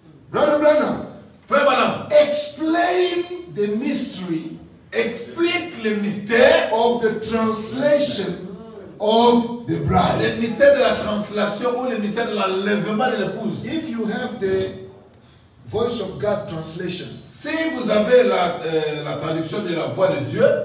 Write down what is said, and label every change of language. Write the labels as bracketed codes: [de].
[en] Brother Branham, [fr] Frère Branham, [en] explain the mystery [fr] explique le mystère [en] of the translation of the [fr] Le [en] bride. [fr] mystère de la translation ou le mystère de l'enlèvement de l'épouse. [en] If you have the Voice of God translation [fr] Si vous avez la traduction de la voix de Dieu,